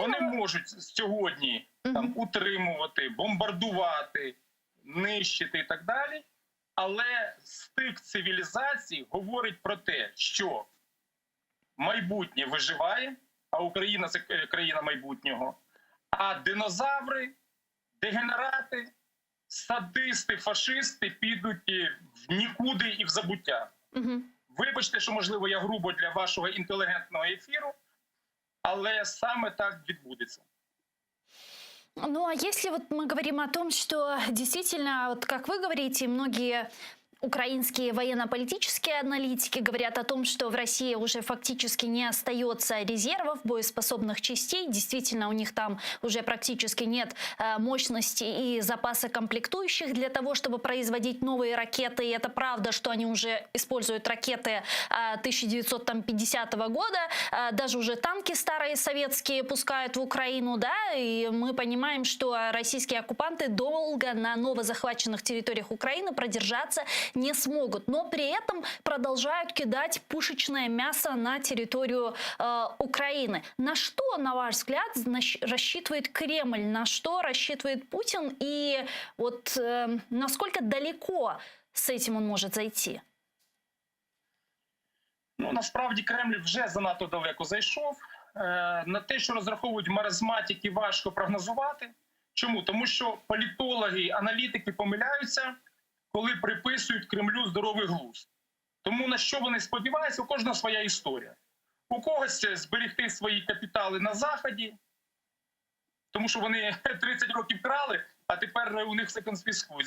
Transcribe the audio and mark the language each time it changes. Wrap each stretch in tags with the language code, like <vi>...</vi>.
<uk>Вони можуть сьогодні утримувати, бомбардувати, нищити і так далі, але стик цивілізацій говорить про те, що майбутнє виживає, а Україна – це країна майбутнього, а динозаври, дегенерати, садисти, фашисти підуть в нікуди і в забуття. Вибачте, що, можливо, я грубо для вашого інтелігентного ефіру, але саме так відбудеться.</uk> <ru>Ну, а если вот мы говорим о том, что действительно, вот как вы говорите, многие украинские военно-политические аналитики говорят о том, что в России уже фактически не остается резервов, боеспособных частей. Действительно, у них там уже практически нет мощности и запаса комплектующих для того, чтобы производить новые ракеты. И это правда, что они уже используют ракеты 1950 года. Даже уже танки старые советские пускают в Украину, да, и мы понимаем, что российские оккупанты долго на новозахваченных территориях Украины продержаться не смогут, но при этом продолжают кидать пушечное мясо на территорию Украины. На что, на ваш взгляд, рассчитывает Кремль, на что рассчитывает Путин и вот насколько далеко с этим он может зайти?</ru> <uk>Ну, насправді Кремль вже занадто далеко зайшов. На те, що розраховують маразматики, важко прогнозувати. Чому? Тому що політологи, аналітики помиляються, коли приписують Кремлю здоровий глузд. Тому на що вони сподіваються, у кожного своя історія. У когось зберегти свої капітали на Заході, тому що вони 30 років крали, а тепер у них все конфіскують.</uk>